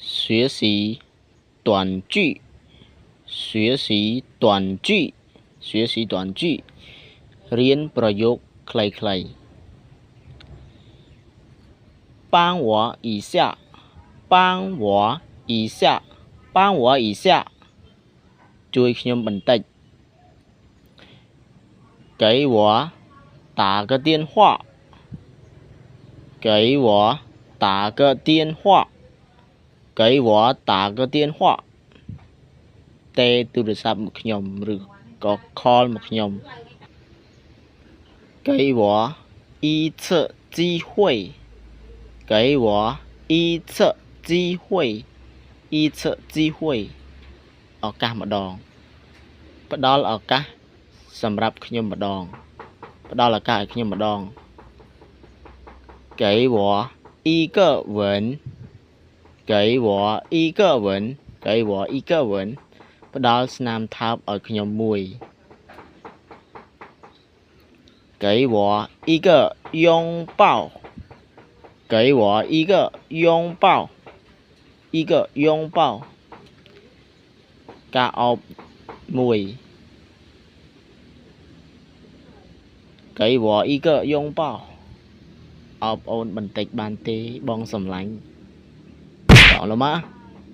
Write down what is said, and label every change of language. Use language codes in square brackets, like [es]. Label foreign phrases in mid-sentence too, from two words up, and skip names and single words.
[zh] 学习短句，学习短句，学习短句 [km] រៀនប្រយោគខ្លីៗ [zh] 帮我一下帮我一下帮我一下 [km] ជួយខ្ញុំបន្តិច [zh] 给我打个电话给我打个电话给我打个电话 [km] ទេទូរស័ព្ទមកខ្ញុំឬក៏ call មកខ្ញុំ [zh] 给我一次机会给我一次机会一次机会 [km] ឱកាសម្ដងផ្ដល់ឱកាសសម្រាប់ខ្ញុំម្ដងផ្ដល់ឱកាសឲ្យខ្ញុំម្ដង [zh] 给我一个吻给我一个吻给我一个吻 [km] ផ្ដល់ស្នាមថើបឲ្យខ្ញុំមួយ [zh] 给我一个拥抱给我一个拥抱一个拥抱 [km] ការអោបមួយ [zh] 给我一个拥抱 [km] អោបអូនបន្តិចបានទេបងសំឡាញ់តោះលោកម៉ា